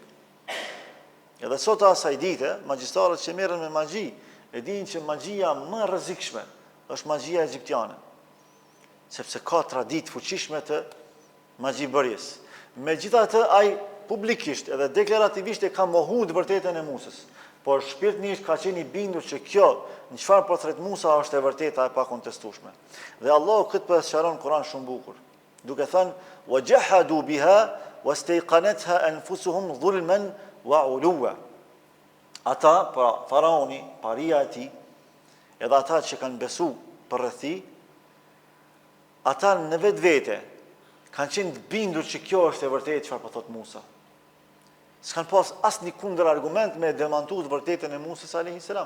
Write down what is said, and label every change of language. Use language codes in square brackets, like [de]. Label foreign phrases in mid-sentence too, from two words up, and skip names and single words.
[sq] Edhe sot asaj dite, magjistarët që merren me magji, e dinë që magjia më e rrezikshme është magjia egjiptiane, sepse ka traditë fuqishme të magjibërjes. Megjithatë, ai publikisht edhe deklarativisht e ka mohuar të vërtetën e Musës, por shpirtërisht ka qenë i bindur që kjo, në çfarë po thret Musa, është e vërteta e pakontestueshme. Dhe Allahu këtë po sqaron në Kur'an shumë bukur, duke thënë: [ar] "وجحدوا بها واستيقنتها أنفسهم ظلما وعلوا." [sq] Ata, pra Faraoni, paria e tij, edhe ata që kanë besu për rrethi, ata në vetvete kanë qenë të bindur që kjo është e vërtetë çfarë po thot Musa. S'kan pas asnjë kundër argument me demantuar të vërtetën e Musës [ar] عليه السلام.